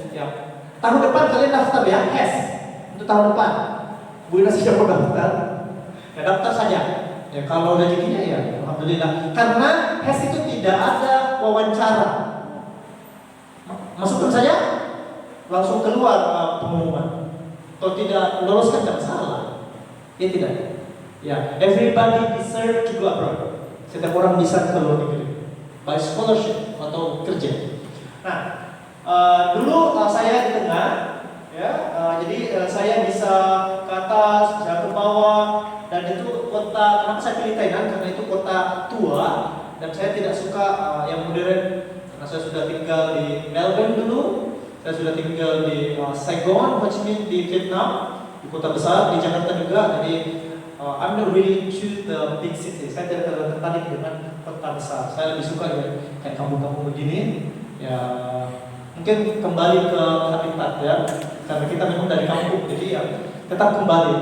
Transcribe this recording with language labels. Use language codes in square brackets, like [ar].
[id] Ya, tahun depan kalian daftar ya, HES untuk tahun depan. Bu Ina siapa daftar? Ya daftar saja. Ya kalau rezekinya ya, alhamdulillah. Karena HES itu tidak ada wawancara. Masukkan saja, langsung keluar pengumuman. Kalau tidak lolos kan tidak masalah. Ya tidak. [en] Ya, everybody deserve to go abroad. [id] Setiap orang bisa ke luar negeri, [en] by scholarship [id] atau kerja. Nah, dulu saya di tengah, ya. Jadi saya bisa ke atas, bisa ke bawah, dan itu kota. Kenapa saya pilih Tainan? Karena itu kota tua, dan saya tidak suka yang modern. Karena saya sudah tinggal di Melbourne dulu, saya sudah tinggal di Saigon, Ho Chi Minh di Vietnam, di kota besar, di Jakarta juga. Jadi [en] I'm not really choose the big city. [id] Saya tidak terlalu tertarik dengan kota besar. Saya lebih suka ya kayak kampung-kampung begini. Ya mungkin kembali ke habitat ya, karena kita memang dari kampung, jadi ya tetap kembali.